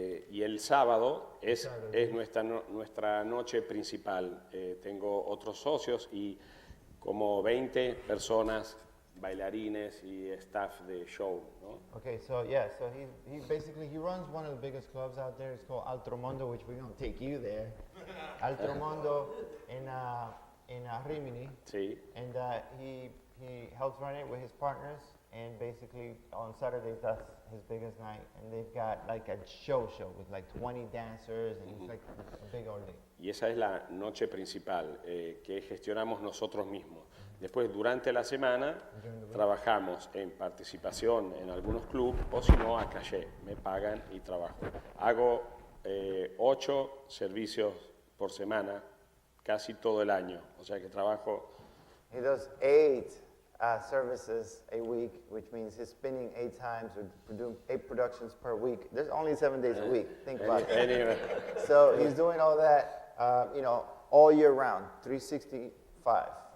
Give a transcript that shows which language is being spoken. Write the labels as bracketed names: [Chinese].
[Spanish] Y el sábado es nuestra noche principal. Tengo otros socios y como 20 personas, bailarines y staff de show, ¿no? [English] Okay, so he basically runs one of the biggest clubs out there. It's called Altro Mondo, which we're gonna take you there. Altro Mondo in Rimini. [Spanish] Sí. [English] And he helps run it with his partners. And basically on Saturdays that's his biggest night, and they've got like a show with like 20 dancers, and it's like a big old day. [Spanish] Y esa es la noche principal que gestionamos nosotros mismos. Después, durante la semana, trabajamos en participación en algunos clubes o si no, a calle. Me pagan y trabajo. Hago 8 servicios por semana, casi todo el año. O sea que trabajo... [English] He does 8 services a week, which means he's spinning 8 times or doing 8 productions per week. There's only 7 days a week. Think about it. So he's doing all that, all year round, 365.